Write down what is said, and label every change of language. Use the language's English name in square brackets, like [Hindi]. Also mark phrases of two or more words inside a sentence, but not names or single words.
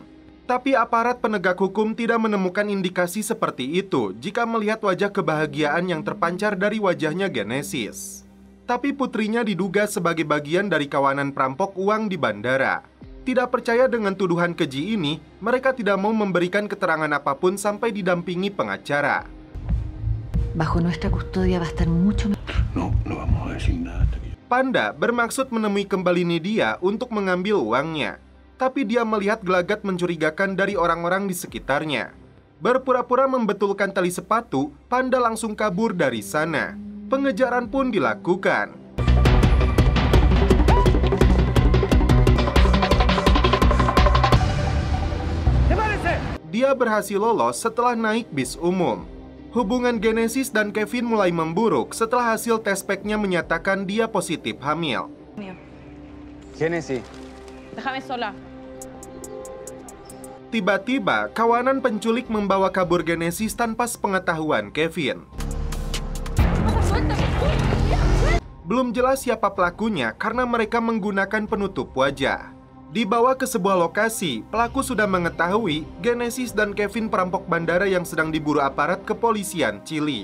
[Indonesian] Tapi aparat penegak hukum tidak menemukan indikasi seperti itu jika melihat wajah kebahagiaan yang terpancar dari wajahnya Genesis. Tapi putrinya diduga sebagai bagian dari kawanan perampok uang di bandara. Tidak percaya dengan tuduhan keji ini, mereka tidak mau memberikan keterangan apapun sampai didampingi pengacara. [Spanish] Bajo nuestra custodia va a estar mucho mejor. No vamos a decir nada hasta que... [Indonesian] Panda bermaksud menemui kembali Nidia untuk mengambil uangnya. Tapi dia melihat gelagat mencurigakan dari orang-orang di sekitarnya. Berpura-pura membetulkan tali sepatu, Panda langsung kabur dari sana. Pengejaran pun dilakukan. Dia berhasil lolos setelah naik bis umum. Hubungan Genesis dan Kevin mulai memburuk setelah hasil tes pack-nya menyatakan dia positif hamil. Genesis. [Spanish] Déjame sola. [Indonesian] Tiba-tiba, kawanan penculik membawa kabur Genesis tanpa sepengetahuan Kevin. Belum jelas siapa pelakunya karena mereka menggunakan penutup wajah. Dibawa ke sebuah lokasi, pelaku sudah mengetahui Genesis dan Kevin perampok bandara yang sedang diburu aparat kepolisian Chili.